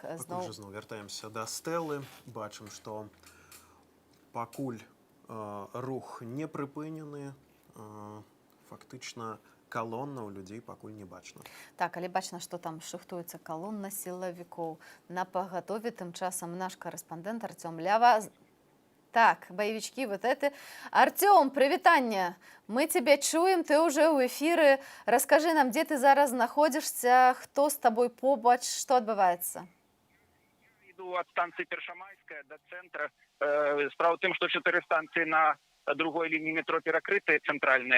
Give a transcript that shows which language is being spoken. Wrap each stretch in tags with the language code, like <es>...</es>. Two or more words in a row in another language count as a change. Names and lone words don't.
<be>зноў вяртаемся да стэлы. Бачым, што пакуль рух не прыпынены, фактычна колонна у людей пакуль не бачна. Так, але бачна, што там шыхтуецца колонна сілавікоў. На пагатове тым часам наш корэспандэнт Артём Лява.</be> <ru>Так, боевички вот это. Артем, привитание. Мы тебя чуем, ты уже у эфиры. Расскажи нам, где ты зараз находишься, кто с тобой побач, что отбывается? Иду от станции Першамайская до центра. Справа в том, что 4 станции на другой линии метро перекрытые, центральные.</ru>